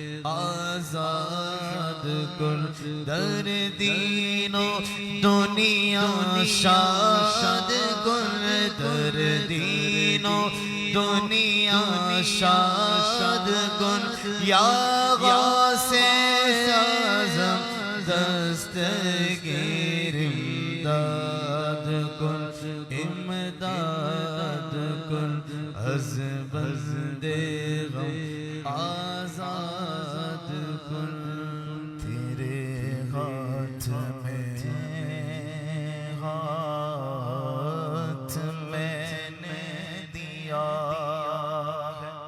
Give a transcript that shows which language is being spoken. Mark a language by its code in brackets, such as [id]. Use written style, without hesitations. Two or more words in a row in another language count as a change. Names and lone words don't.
[fa] آزاد کن در دین و دنیا شاد کن، در دین و دنیا شاد کن، یا غوث اعظم دستگیر امداد کن، امداد کن از بند غم، آزاد کن. [hi] तेरे हाथ मैंने दिया है,